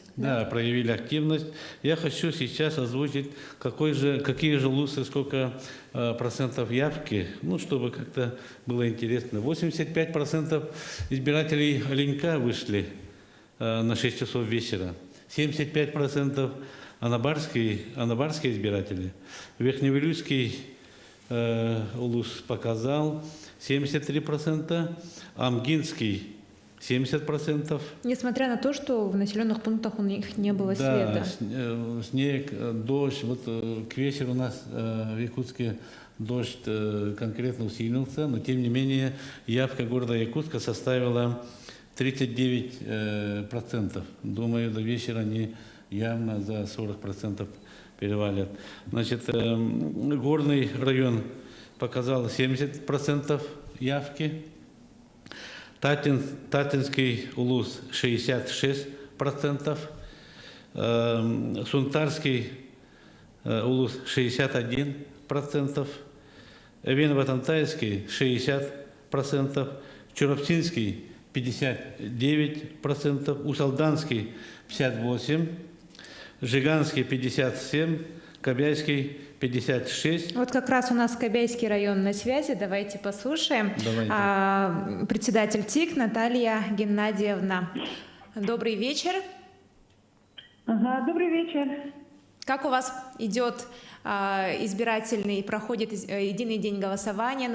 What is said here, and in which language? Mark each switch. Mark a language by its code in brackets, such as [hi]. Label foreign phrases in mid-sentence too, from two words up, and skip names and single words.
[ru] Да, проявили активность. Я хочу сейчас озвучить, какие же лусы, сколько процентов явки, ну, чтобы как-то было интересно. 85% избирателей Оленька вышли на 6 часов вечера. 75% анабарские избиратели. Верхневилюйский улус показал 73%, Амгинский 70%. Несмотря на то, что в населенных пунктах у них не было света. Да, снег, дождь. Вот к вечеру у нас в Якутске дождь конкретно усилился, но тем не менее явка города Якутска составила 39%. Думаю, до вечера они явно за 40% перевалят. Значит, горный район показал 70% явки. Татинский улус 66%, Сунтарский улус 61%, Эвен-Ватантайский 60%, Чураптинский 59%, Усалданский 58%, Жиганский 57%, Кобяйский 56. Вот как раз у нас Кобяйский район на связи. Давайте послушаем. Давайте. Председатель ТИК Наталья Геннадьевна. Добрый вечер. Ага, добрый вечер. Как у вас идет проходит единый день голосования?